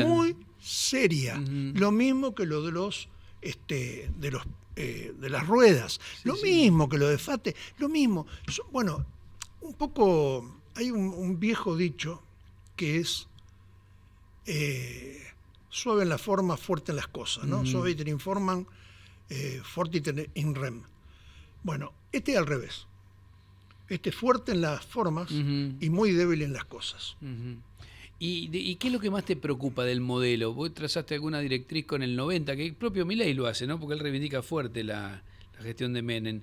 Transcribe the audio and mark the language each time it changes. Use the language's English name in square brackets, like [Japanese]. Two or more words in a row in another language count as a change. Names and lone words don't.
[Spanish] Lo mismo que lo de las ruedas, lo mismo que lo de FATE, lo mismo. Bueno, un poco, hay un viejo dicho que es suave en la forma, fuerte en las cosas, ¿no? [Latin] Suaviter in formam, fortiter in rem. [Spanish] Bueno, este es al revés. Este es fuerte en las formas y muy débil en las cosas. ¿Y qué es lo que más te preocupa del modelo? Vos trazaste alguna directriz con el 90, que el propio Milei lo hace, ¿no? Porque él reivindica fuerte la gestión de Menem.